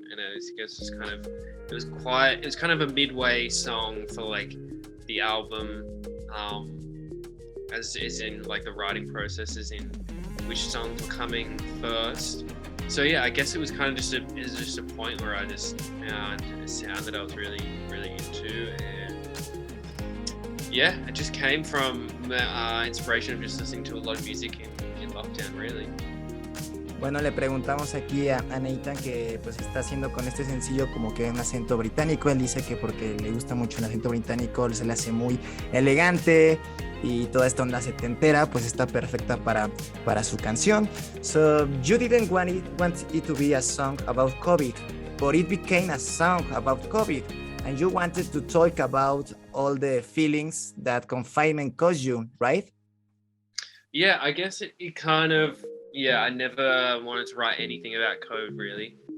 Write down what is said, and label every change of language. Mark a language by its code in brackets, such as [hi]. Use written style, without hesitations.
[en] And I guess it was kind of a midway song for like the album, as in like the writing process, as in which songs were coming first. So yeah, I guess it was kind of just a point where I just found a sound that I was really, really into, and yeah, it just came from the inspiration of just listening to a lot of music in lockdown, really. [es] Bueno, le preguntamos aquí a Nathan que pues está haciendo con este sencillo como que un acento británico. Él dice que porque le gusta mucho el acento británico, se le hace muy elegante y toda esta onda setentera pues está perfecta para su canción. [en] So you didn't want it to be a song about COVID, but it became a song about COVID, and you wanted to talk about all the feelings that confinement caused you, right? Yeah, I guess it kind of, I never wanted to write anything about COVID, really.